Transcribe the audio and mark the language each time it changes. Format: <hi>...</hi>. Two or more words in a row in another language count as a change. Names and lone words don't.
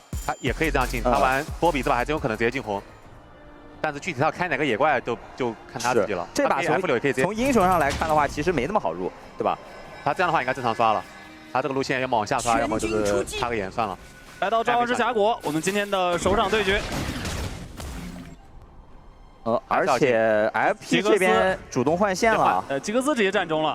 <zh>他也可以这樣進，他玩波比這把還真有可能直接進紅。但是具體他要開哪個野怪就看他自己了。這把 F6也可以從英雄上來看的話，其實沒那麼好入，對吧？他這樣的話應該正常刷了。他這個路線要麼往下刷，要麼就是插個眼算了。來到召喚師峽谷，我們今天的首場對決。而且 FP 這邊主動換線了，吉格斯直接站中了</zh>